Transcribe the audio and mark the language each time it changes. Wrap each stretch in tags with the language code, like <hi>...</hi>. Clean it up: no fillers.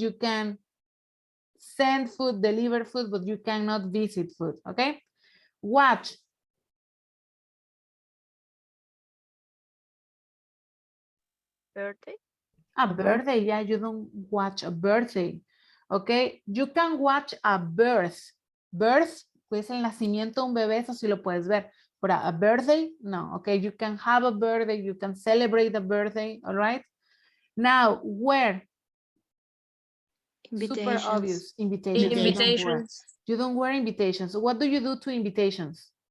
<en>You can send food, deliver food, but you cannot visit food. Okay. Watch. Birthday. A birthday. Yeah, you don't watch a birthday. Okay. You can watch a birth.</en> <es>Birth, pues el nacimiento de un bebé, eso sí lo puedes ver.</es> <en>But a birthday, no, okay, you can have a birthday, you can celebrate a birthday, all right? Now, where? Super obvious, invitations. Invitations. You don't wear invitations. So what do you do to invitations?</en>